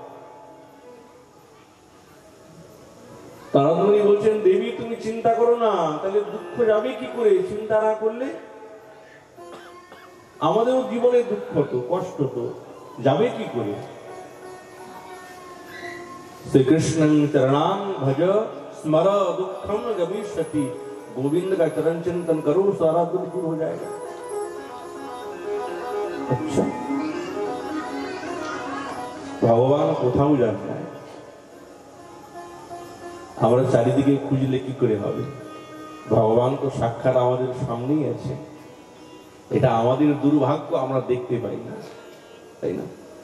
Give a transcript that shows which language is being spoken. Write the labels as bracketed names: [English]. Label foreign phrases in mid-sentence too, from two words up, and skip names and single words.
[Bangla] নারদমুনি বলছেন, দেবী তুমি চিন্তা করো না, তাহলে দুঃখ যাবে কি করে? চিন্তা না করলে আমাদেরও জীবনে দুঃখ তো, কষ্ট তো যাবে কি করে? [Sanskrit] শ্রীকৃষ্ণং চরণাং ভজ स्मर दुखम न गमिष्यति। [Hindi] गोविंद का चरण चिंतन करो, सारा दुख दूर हो जाएगा। अच्छा, [Bangla] ভগবান কোথাও যান না, আমরা চারিদিকে খুঁজলে কি করে হবে? ভগবান তো সাক্ষাৎ আমাদের সামনেই আছে। এটা আমাদের দুর্ভাগ্য, আমরা দেখতে পাই না, তাই না?